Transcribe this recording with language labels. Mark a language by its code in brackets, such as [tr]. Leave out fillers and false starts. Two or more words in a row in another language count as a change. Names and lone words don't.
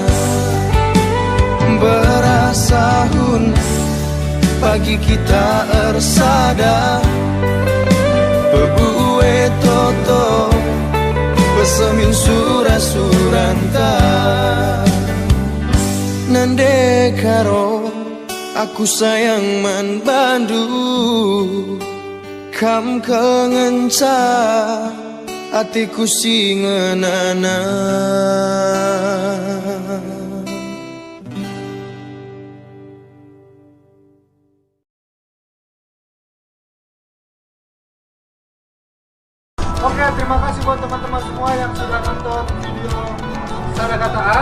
[btx] berasahun pagi kita ersada, bebuwe toto pesemin surah-suranta, nande karo aku sayang man bandu, kam kengenca hatiku singenana. [id] Oke, terima kasih buat teman-teman semua yang sudah nonton video Sada Kataan.